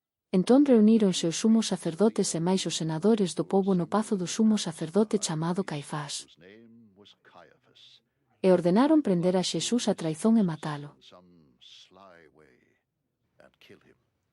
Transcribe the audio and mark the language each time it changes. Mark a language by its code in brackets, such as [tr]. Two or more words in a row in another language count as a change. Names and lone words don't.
[gl] Entón reuníronse os sumos sacerdotes e máis os senadores do pobo no pazo do sumo sacerdote chamado Caifás. [en] whose name was Caiaphas, [gl] E ordenaron prender a Xesús a traizón e matalo. [en] in some sly way, and kill him.